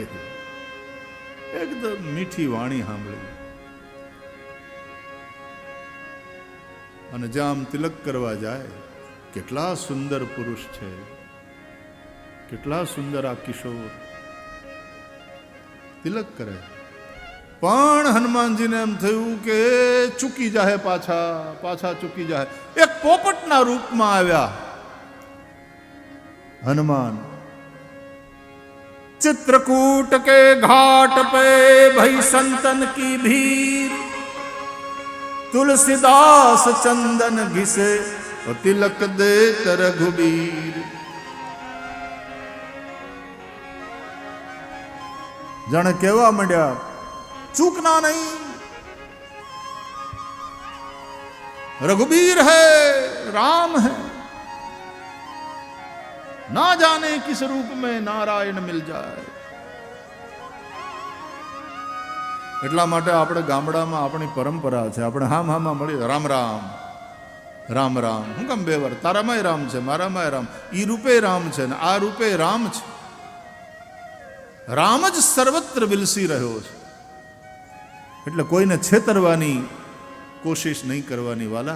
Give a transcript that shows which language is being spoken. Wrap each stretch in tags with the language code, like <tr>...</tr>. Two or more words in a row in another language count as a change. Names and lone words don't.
<gu>એકદમ મીઠી વાણી સાંભળી અને જ્યાં આમ તિલક કરવા જાય, કેટલા સુંદર પુરુષ છે, કેટલા સુંદર આ કિશોર. તિલક કરે પણ હનુમાનજીને એમ થયું કે ચૂકી જાય, પાછા ચૂકી જાય. એક પોપટના રૂપમાં આવ્યા હનુમાન.</gu> <hi>चित्रकूट के घाट पे भई संतन की भीड़, तुलसीदास चंदन घिसे और तिलक देत रघुबीर. जाने केवा मंड्या, चूकना नहीं, रघुबीर है, राम है, ना जाने किस रूप में नारायण मिल जाए.</hi> <gu>એટલા માટે આપણે ગામડામાં આપણી પરંપરા છે, આપણે હામાં મળી રામ રામ રામ રામ. હું કેમ બે વાર? તારામાંય રામ છે, મારામાંય રામ. ઈ રૂપે રામ છે ને આ રૂપે રામ છે. રામ જ સર્વત્ર વિલસી રહ્યો છે. એટલે કોઈને છેતરવાની કોશિશ નહીં કરવાની વાલા.</gu>